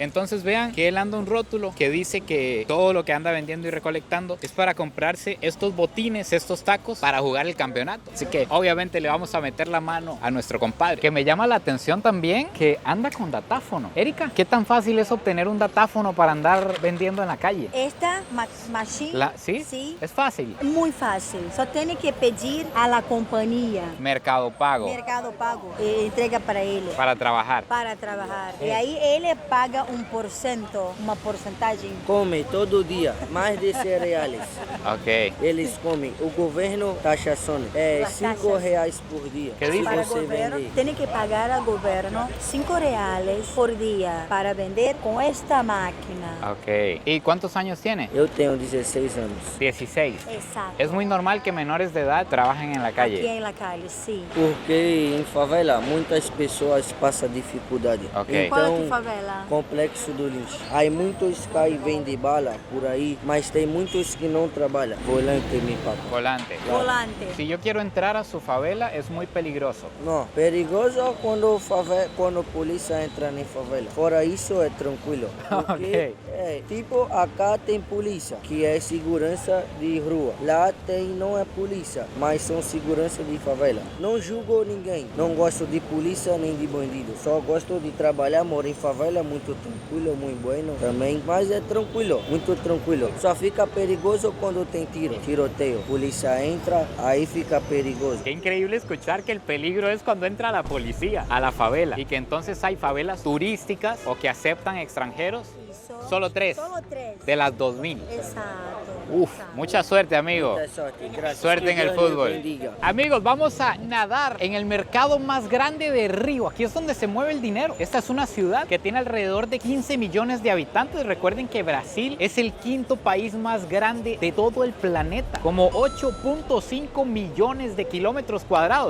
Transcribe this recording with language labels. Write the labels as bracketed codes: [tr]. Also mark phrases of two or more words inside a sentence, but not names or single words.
[es] Entonces vean que él anda un rótulo que dice que todo lo que anda vendiendo y recolectando es para comprarse estos botines, estos tacos para jugar el campeonato. Así que obviamente le vamos a meter la mano a nuestro compadre. Que me llama la atención también que anda con datáfono. Erika, ¿qué tan fácil es obtener un datáfono para andar vendiendo en la calle? Esta machine, ¿Sí? sí, Es fácil. muy fácil. [pt] Só tem que pedir [es] a la compañía Mercado Pago. [pt] Mercado Pago e entrega para ele. [es] Para trabajar. [pt] Para trabalhar. E aí ele paga uma porcentagem. Come todo dia mais de R$100. Ok. Eles comem. O governo taxação é R$5 por dia. [es] Que dice? [pt] Para o Você governo, vender. tem que pagar ao governo R$5 por dia para vender com esta máquina. [es] Ok. ¿Y cuántos años tiene? [pt] Eu tenho 16 anos. 16. Exato. [es] Es muy normal que menores de edad trabajen en la [pt] Aqui [es] calle. [pt] em [es] La Calle, [pt] sim. Porque em favela muitas pessoas passam dificuldade. Ok. Qual é a tua Então, favela? Complexo do Lins. Há muitos que vendem bala por aí, mas tem muitos que não trabalham. Volante me paga. Volante. Volante. [es] Si yo quiero entrar a su favela, es muy peligroso. [pt] Não, perigoso quando a polícia entra em favela. Fora isso é tranquilo. Porque, tipo, acá tem polícia, que é segurança de rua. Lá não é polícia, mas são segurança de favela. Não julgo ninguém. Não gosto de polícia nem de bandido. Só gosto de trabalhar, moro em favela, muito tranquilo, muito bueno também. Mas é tranquilo, muito tranquilo. Só fica perigoso quando tem tiroteio. Polícia entra, aí fica perigoso. [es] Qué increíble escuchar que el peligro es cuando entra la policía a la favela y que entonces hay favelas turísticas o que aceptan extranjeros. Solo 3 Solo 3. de las 2000. [pt] Exato. [es] Uf, mucha suerte, amigo. [pt] Muita sorte, graças. [es] Suerte en [pt] Que [es] el [pt] Deus lhe [es] fútbol. [pt] bendiga. [es] Amigos, vamos a nadar en el mercado más grande de Río. Aquí es donde se mueve el dinero. Esta es una ciudad que tiene alrededor de 15 millones de habitantes. Recuerden que Brasil es el quinto país más grande de todo el planeta. Como 8.5 millones de kilómetros cuadrados.